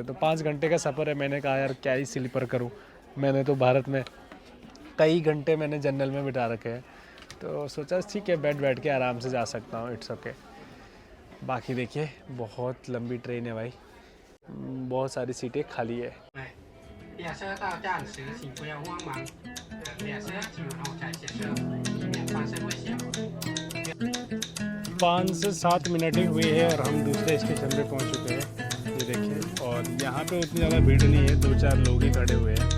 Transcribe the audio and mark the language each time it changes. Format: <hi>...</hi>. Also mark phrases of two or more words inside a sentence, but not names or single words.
<hi>तो 5 घंटे का सफ़र है, मैंने कहा यार क्या ही स्लीपर करूँ, मैंने तो भारत में कई घंटे मैंने जनरल में बिता रखे हैं, तो सोचा ठीक है बैठ के आराम से जा सकता हूँ,</hi> <en>it's okay.</en> <hi>बाकी देखिए बहुत लंबी ट्रेन है भाई, बहुत सारी सीटें खाली है।</hi> <zh>列车到站时，请不要慌忙，等列车进入后再下车，以免发生危险。</zh> <hi>5 से 7 मिनट ही हुए हैं और हम दूसरे स्टेशन पे पहुंच चुके हैं। ये देखिए, और यहाँ पे उतनी ज़्यादा भीड़ नहीं है, 2-4 लोग ही खड़े हुए हैं।</hi>